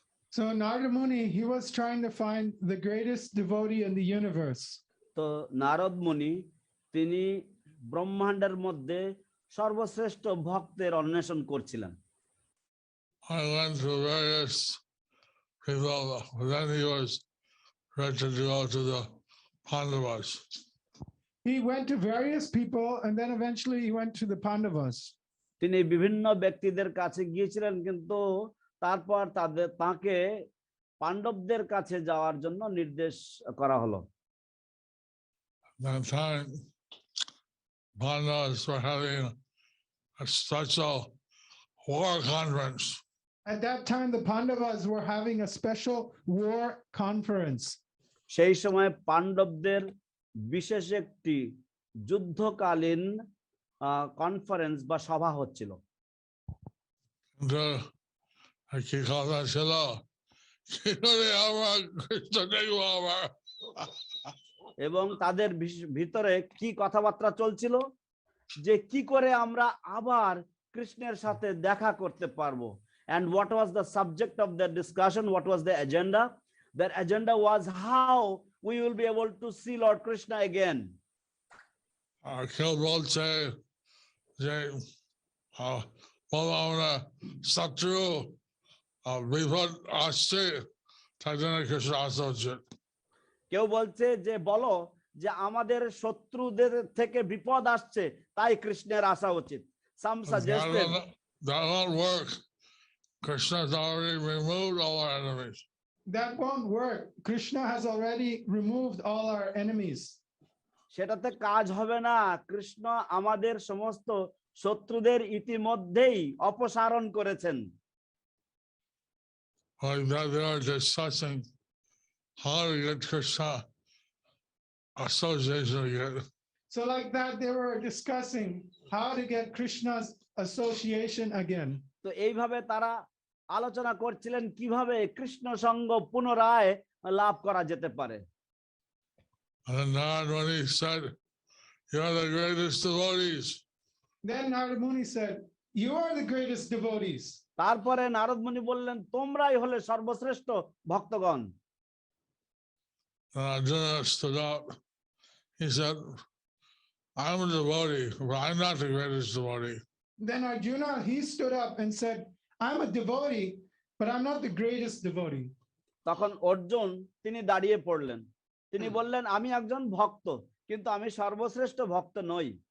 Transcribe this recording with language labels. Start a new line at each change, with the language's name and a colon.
English: So Narada Muni, he was trying to find the greatest devotee in the universe.
Bangla: তো নারদ মুনি তিনি ব্রহ্মাণ্ডের মধ্যে সর্বশ্রেষ্ঠ ভক্তের অন্বেষণ করছিলেন।
English: I went to various people, then he was ready to go to the Pandavas. He went to various people and then eventually he went to the Pandavas.
Bangla: তিনি বিভিন্ন ব্যক্তিদের কাছে গিয়েছিলেন, কিন্তু তারপর তাকে পাণ্ডবদের কাছে যাওয়ার জন্য নির্দেশ করা হলো।
English: That time, Pandavas were having a special war conference. At that time, the Pandavas were having a special war conference.
Bangla: সেই সময় পাণ্ডবদের বিশেষ একটি যুদ্ধকালীন কনফারেন্স বা সভা হচ্ছিল। কি কথা ছিল, কি করে আমার কৃষ্ণ দেখব আমার। এবং তাদের ভিতরে কি কথাবার্তা চলছিল, যে কি করে আমরা আবার কৃষ্ণের সাথে দেখা করতে পারবো।
English: And what was the subject of their discussion? What was the agenda? Their agenda was how we will be able to see Lord Krishna again.
Bangla: কেউ বলছে যে আমরা শত্রু বিপদ আসছে, তাই জন্য কৃষ্ণ আসা উচিত। কেউ বলছে যে বলো যে আমাদের শত্রুদের থেকে বিপদ আসছে, তাই কৃষ্ণের আসা উচিত।
English: Some suggested that won't work. Krishna has already removed all our enemies. That won't work. Krishna has already removed all our enemies.
Bangla: সেটাতে কাজ হবে না। কৃষ্ণ আমাদের সমস্ত শত্রুদের ইতিমধ্যেই অপসারণ করেছেন।
English: Like that, they are discussing how to get Krishna association again. So like that, they were discussing how to get Krishna's association again.
Bangla: তো এইভাবে তারা আলোচনা করছিলেন কিভাবে কৃষ্ণ সঙ্গ পুনরায় লাভ করা যেতে পারে।
English: And then when he said, "You are the greatest devotees Then Narad Muni said, "You are the greatest devotees."
Bangla: তারপরে নারদ মুনি বললেন, তোমরাই হলে সর্বশ্রেষ্ঠ ভক্তগণ।
English: Arjuna stood up. He said, I'm a devotee, but I'm not the greatest devotee. Then Arjuna, he stood up and said, "I'm a devotee, but I'm not the greatest devotee."
Bangla: তখন অর্জুন তিনি দাঁড়িয়ে পড়লেন, তিনি বললেন, আমি একজন ভক্ত, কিন্তু আমি সর্বশ্রেষ্ঠ ভক্ত নই।